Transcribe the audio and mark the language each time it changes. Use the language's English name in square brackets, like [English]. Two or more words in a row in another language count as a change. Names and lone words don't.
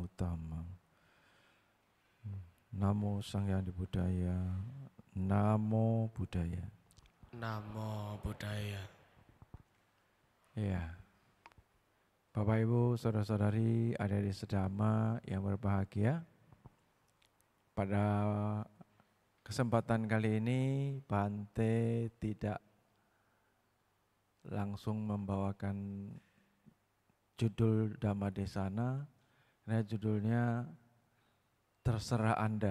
[Pali] Tama. Namo Sang Hyang Budaya. Namo Buddhaya. Namo Buddhaya. [Indonesian] Ya, Bapak Ibu, saudara-saudari, adik-adik sedama yang berbahagia. Pada kesempatan kali ini Bante tidak langsung membawakan judul [Pali] Dhamma Desana, [Indonesian] karena judulnya terserah Anda.